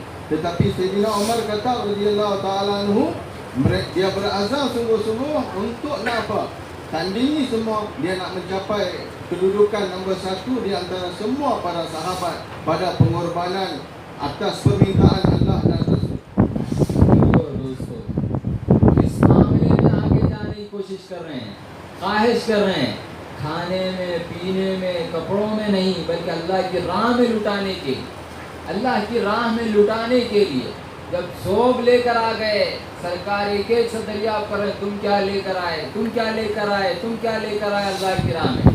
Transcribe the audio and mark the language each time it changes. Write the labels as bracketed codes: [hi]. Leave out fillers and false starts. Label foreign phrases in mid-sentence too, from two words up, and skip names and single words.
[ms] Tetapi Sayyidina Umar kata [ar] رضي الله تعالى عنه, [ms] dia berazam sungguh-sungguh untuk nak apa? Tandingi semua, dia nak mencapai kedudukan nombor 1 di antara semua para sahabat pada pengorbanan atas permintaan Allah dan Rasul. [hi] दोस्तों, इस मामले में आगे जाने की कोशिश कर रहे हैं, ख्वाहिश कर रहे हैं, खाने में, पीने में, कपड़ों में नहीं, बल्कि अल्लाह की राह में लुटाने के, अल्लाह की राह में लुटाने के लिए। जब सोब लेकर आ गए, सरकार एक एक से दरिया पर, तुम क्या लेकर आए, तुम क्या लेकर आए, तुम क्या लेकर आए अल्लाह की राह में।